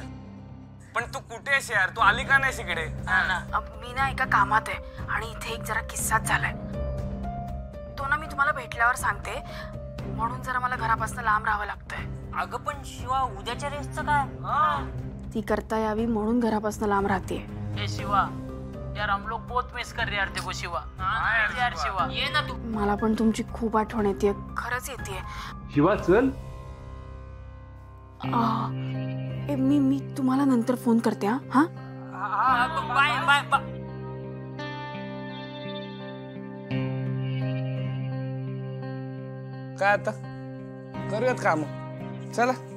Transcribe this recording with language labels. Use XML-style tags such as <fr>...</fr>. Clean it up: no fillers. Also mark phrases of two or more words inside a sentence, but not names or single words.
<mr>पण तू कुठे आहेस यार? तू आली का नाही इकडे? मी ना एका कामात आहे, आणि इथे एक जरा किस्साच झालाय, तो ना मी तुम्हाला भेटल्यावर सांगते, म्हणून जरा मला घरापासून लांब राहावं लागतंय। अगं पण शिवा, उद्याच्या रेसचं काय? ती करता यावी म्हणून घरापासून लांब राहते।</mr> <hi>ए शिवा, यार हम लोग बहुत मिस कर रहे यार देखो शिवा। यार शिवा,</hi> <mr>ये ना तू। मला पण तुमची खूप आठवण येते, खरंच येते। शिवा चल। मी तुम्हाला नंतर फोन करते। हा,</mr> <en>bye bye bye.</en> <mr>काय आता करूयात काम, चला।</mr>